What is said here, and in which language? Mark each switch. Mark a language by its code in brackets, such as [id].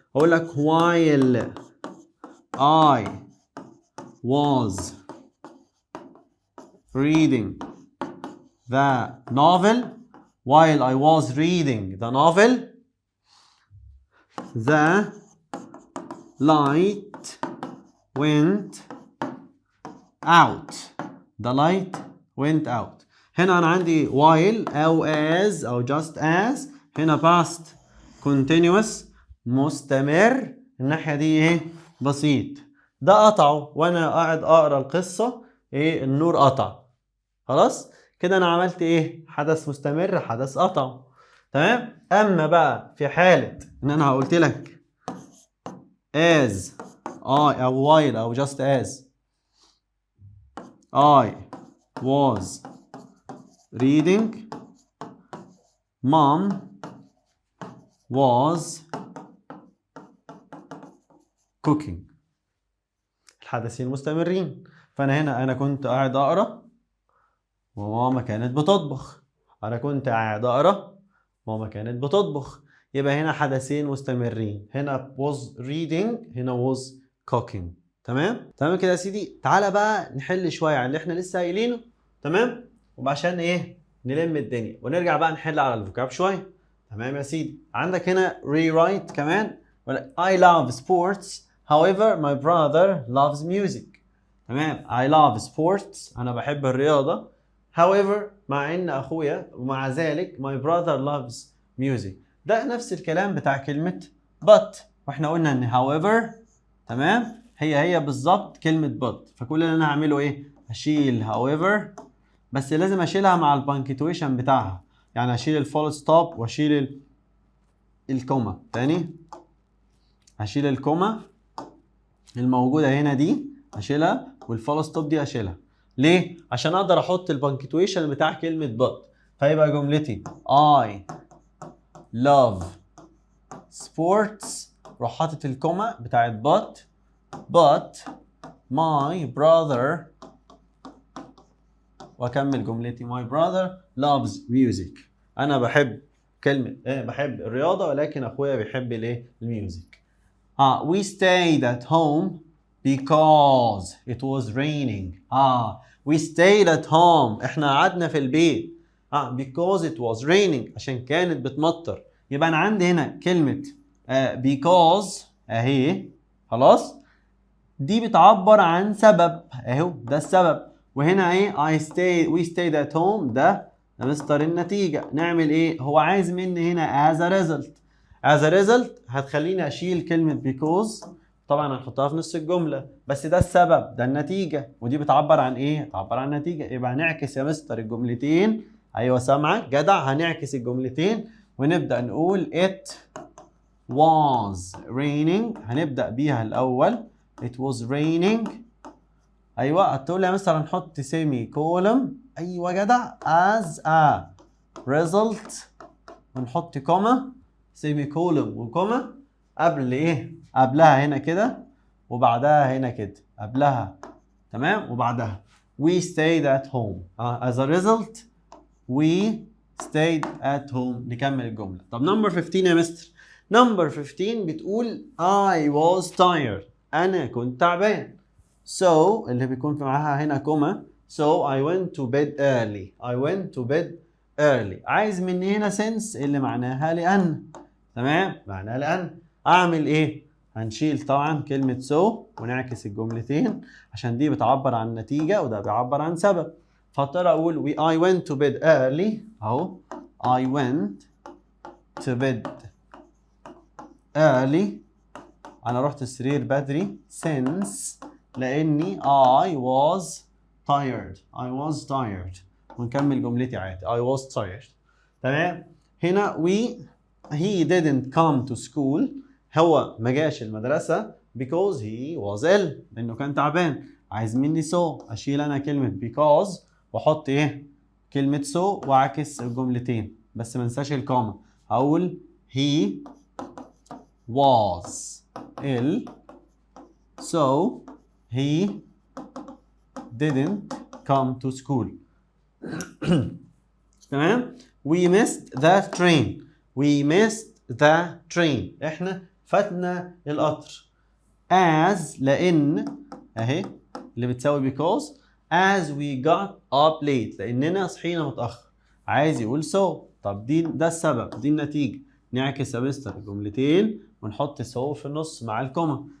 [ar] اقول لك [en] while I was reading the novel, while I was reading the novel, the light went out. The light went out. [ar] هنا أنا عندي while أو as أو just as. هنا past continuous مستمر. الناحية دي إيه؟ بسيط. ده قطعه وأنا قاعد أقرأ القصة إيه؟ النور قطع. خلاص؟ كده أنا عملت إيه؟ حدث مستمر، حدث قطع. تمام؟ أما بقى في حالة إن أنا قلت لك [en] as I [ar] أو while أو [en] just as I was reading, mom was cooking. [ar] الحدثين مستمرين. فأنا هنا أنا كنت قاعد أقرأ وماما كانت بتطبخ. أنا كنت قاعد أقرأ ماما كانت بتطبخ. يبقى هنا حدثين مستمرين. هنا [en] was reading، هنا was cooking. [ar] تمام؟ تمام كده يا سيدي. تعالى بقى نحل شوية على اللي احنا لسه قايلينه. تمام؟ وعشان ايه؟ نلم الدنيا ونرجع بقى نحل على الفوكاب شوية. تمام يا سيدي. عندك هنا rewrite كمان. [en] I love sports however my brother loves music. [ar] تمام؟ [en] I love sports، [ar] أنا بحب الرياضة. however مع إن أخويا، ومع ذلك [en] my brother loves music. [ar] ده نفس الكلام بتاع كلمة but، واحنا قلنا إن however تمام هي بالظبط كلمة but. فكل اللي أنا هعمله إيه؟ هشيل however، بس لازم أشيلها مع البانكتويشن بتاعها. يعني أشيل الفول ستوب وأشيل الكوما. تاني هشيل الكوما الموجوده هنا دي اشيلها، والفول ستوب دي اشيلها. ليه؟ عشان اقدر احط البنكتويشن بتاع كلمه but. فيبقى جملتي [en] I love sports، [ar] روح حاطط الكوما بتاعت [en] but my brother، [ar] واكمل جملتي [en] my brother loves music. [ar] انا بحب بحب الرياضه، ولكن اخويا بيحب الايه؟ الميوزك. [en] we stayed at home because it was raining. we stayed at home، [ar] احنا قعدنا في البيت [en] because it was raining، [ar] عشان كانت بتمطر. يبقى انا عندي هنا كلمه because اهي، خلاص، دي بتعبر عن سبب اهو، ده السبب. وهنا ايه [en] we stayed at home، [ar] ده مستر النتيجه. نعمل ايه؟ هو عايز مني هنا [en] as a result [ar] هتخليني اشيل كلمه because، طبعا هنحطها في نص الجمله، بس ده السبب، ده النتيجه، ودي بتعبر عن ايه؟ بتعبر عن النتيجه. يبقى هنعكس يا مستر الجملتين. ايوه سامعك جدع، هنعكس الجملتين ونبدا نقول [en] it was raining، [ar] هنبدا بيها الاول it was raining. ايوه هتقول لي يا مستر هنحط سيمي كولم، ايوه جدع، [en] as a result، [ar] ونحط كوما، سيمي كولم وكوما قبل ايه؟ قبلها هنا كده، وبعدها هنا كده، قبلها تمام، وبعدها [en] we stayed at home. as a result we stayed at home. [ar] نكمل الجمله. طب نمبر 15 يا مستر. نمبر 15 بتقول [en] I was tired، [ar] انا كنت تعبان. so اللي بيكون في معاها هنا كوما، [en] so I went to bed early. I went to bed early. [ar] عايز مني هنا since اللي معناها لأن، تمام، معناها لأن. أعمل إيه؟ هنشيل طبعا كلمة so ونعكس الجملتين، عشان دي بتعبر عن نتيجة وده بيعبر عن سبب. فاضطر أقول [en] I went to bed early [ar] أهو، I went to bed early، أنا رحت السرير بدري since لأني [en] I was tired. I was tired. [ar] ونكمل جملتي عادي [en] I was tired. [ar] تمام. هنا [en] he didn't come to school، [ar] هو ما جاش المدرسة [en] because he was ill، [ar] لأنه كان تعبان. عايز مني so، أشيل أنا كلمة because وأحط إيه؟ كلمة so وأعكس الجملتين، بس ما انساش الكوما. أقول [en] he was ill so he didn't come to school. [ar] تمام. [en] we missed the train. we missed the train، [ar] احنا فاتنا القطر. as لان اهي اللي بتساوي because، [en] as we got up late [ar] لاننا صحينا متاخر. عايز يقول so، طب ده السبب، دي النتيجه. نعكس يا مستر الجملتين ونحط so في النص مع الكوما.